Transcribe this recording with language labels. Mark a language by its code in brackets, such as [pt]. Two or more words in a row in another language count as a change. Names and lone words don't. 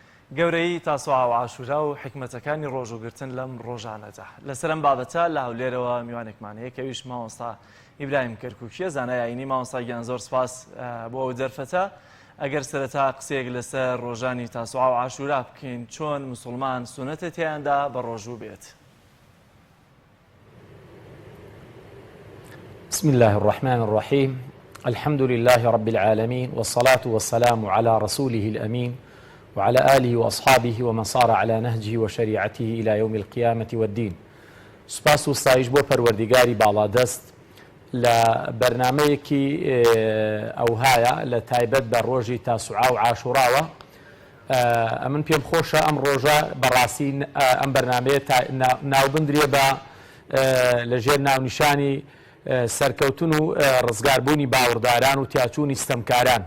[ckb] گەورەی تاسوعا و عاشورا و حکمەتەکانی ڕۆژوگرتن لەم ڕۆژانەدا لەسەرم بابەتە لە هەولێرەوە میوانێکمانەیە کەویش مامۆستا ئیبراهیم کەرکووکیە زانای ئاینی مامۆستا گیان زۆر سپاس بۆ ئەو دەرفەتە ئەگەر سەرەتا قسەیەک لەسەر ڕۆژانی تاسوعا و عاشورا بکەین چۆن موسڵمان سونەتە تیاندا بە ڕۆژوو بێت. [ar] بسم الله الرحمن الرحيم الحمد لله رب العالمين والصلاة والسلام على رسوله الأمين وعلى آله وأصحابه ومن صار على نهجه وشريعته إلى يوم القيامة والدين. [ckb] سپاس و ستایش بۆ پەروەردیگاری باڵادەست لە بەرنامەیەکی ئەوهایە لە تایبەت بە ڕۆژی تاسوعا و عاشوراوە. ئەمن پێم خۆشە ئەم ڕۆژە بەڕاستی ئەم بەرنامەیە ناوبندرێ بە لەژێر ناونیشانی سەرکەوتن و ڕزگاربوونی باوەڕداران و تیاچوونی ستەمکاران.